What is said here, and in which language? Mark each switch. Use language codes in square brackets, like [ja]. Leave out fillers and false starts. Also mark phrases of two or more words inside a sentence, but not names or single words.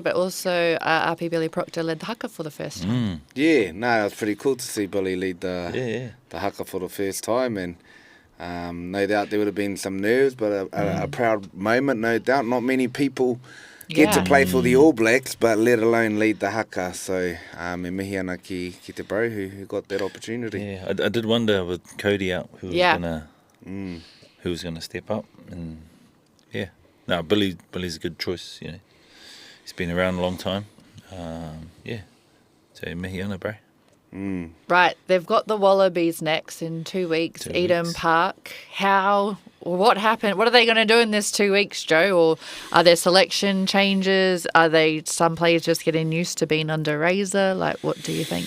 [en] But also, RP Billy Proctor led the haka for the first time. Yeah, no, it was pretty cool to see Billy lead the haka for the first time, and no doubt there would have been some nerves, but a proud moment, no doubt. Not many people get to play for the All Blacks, but let alone lead the haka. So, [mi] me mihi ana ki te [en] bro who got that opportunity. Yeah, I did wonder with Cody out who was gonna step up, and Billy's a good choice. He's been around a long time. [mi] So mihi ana, [en] bro. Right, they've got the Wallabies next in 2 weeks, Eden Park. What happened? What are they going to do in this 2 weeks, Joe? Or are there selection changes? Are they some players just getting used to being under Razor? Like, what do you think?